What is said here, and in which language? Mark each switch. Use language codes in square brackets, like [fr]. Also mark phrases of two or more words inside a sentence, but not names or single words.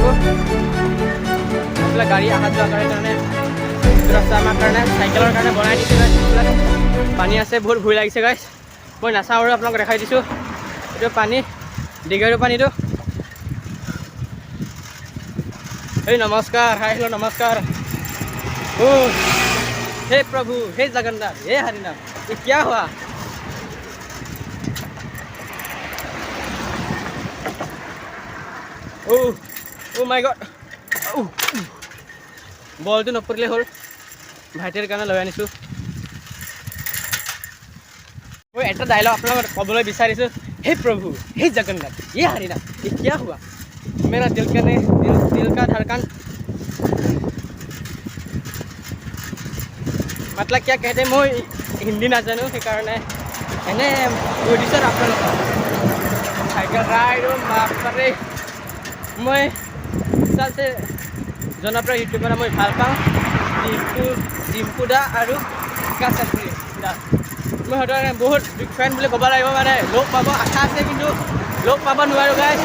[as] এইফালে গাড়ী অহা যোৱা কৰাৰ কাৰণে এইটো ৰাস্তা আমাৰ কাৰণে চাইকেলৰ কাৰণে বনাই দিছে গাইছ। পানী আছে, বহুত ভয় লাগিছে গাইছ। মই নাচাওঁ আৰু আপোনালোকক দেখাই দিছোঁ। এইটো পানী, দীঘাৰু পানীটো। [hi] हे नमस्कार, हाय हेलो नमस्कार। ओ हे प्रभु, हे जगन्नाथ, हे हरिनाम, ये क्या हुआ? [en] oh my God, [as] बलটো নপৰিলে হ'ল, ভাইটিৰ কাৰণে লৈ আনিছোঁ। মই এটা ডায়লগ আপোনালোকক ক'বলৈ বিচাৰিছোঁ, [hi] हे प्रभु, हे जगन्नाथ, ये हरिनाम, ये क्या हुआ? मेरा दिल का धड़कन मतलब क्या कहते हैं, मैं हिंदी नाजानो [as] সেইকাৰণে এনে কৈ দিছোঁ আপোনালোকক। [en] cycle ride [as] বাপৰে, মই আচলতে জনপ্ৰিয় ইউটিউবাৰ মই ভাল পাওঁ ডিম্পু দা আৰু কাচাপ্ৰী দা। মই সিহঁতৰ বহুত [en] big fan [as] বুলি ক'ব লাগিব, মানে লগ পাব আশা আছে কিন্তু লগ পাব নোৱাৰোঁ গাইছ।